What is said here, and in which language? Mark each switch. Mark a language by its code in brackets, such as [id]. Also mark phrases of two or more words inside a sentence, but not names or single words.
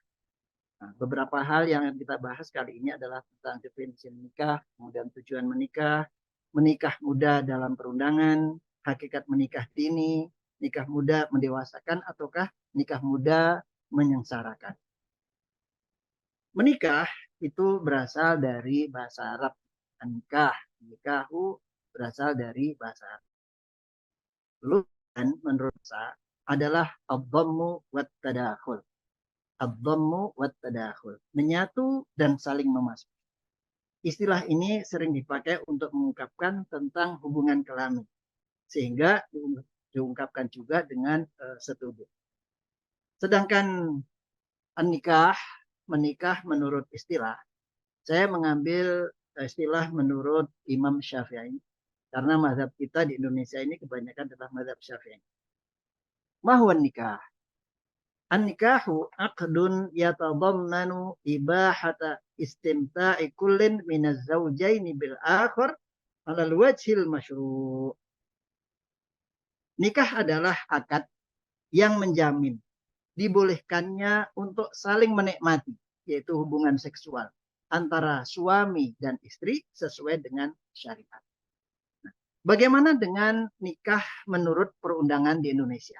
[id] Nah, beberapa hal yang kita bahas kali ini adalah tentang definisi menikah, kemudian tujuan menikah, menikah muda dalam perundangan, hakikat menikah dini, nikah muda mendewasakan ataukah nikah muda menyengsarakan. Menikah itu berasal dari bahasa Arab. Nikah, nikahu berasal dari bahasa Arab. Dan menurut saya adalah [ar] الضم والتداخل. الضم والتداخل. [id] Menyatu dan saling memasuk. Istilah ini sering dipakai untuk mengungkapkan tentang hubungan kelamin. Sehingga diungkapkan juga dengan setubuh. Sedangkan nikah, menikah menurut istilah, saya mengambil istilah menurut Imam Syafi'i. Karena mazhab kita di Indonesia ini kebanyakan adalah mazhab Syafi'i. Mahwan nikah. [ar] النكاح عقد يتضمن إباحة استمتاع كل من الزوجين بالآخر على الوجه المشروع'. [id] Nikah adalah akad yang menjamin dibolehkannya untuk saling menikmati, yaitu hubungan seksual antara suami dan istri sesuai dengan syariat. Bagaimana dengan nikah menurut perundangan di Indonesia?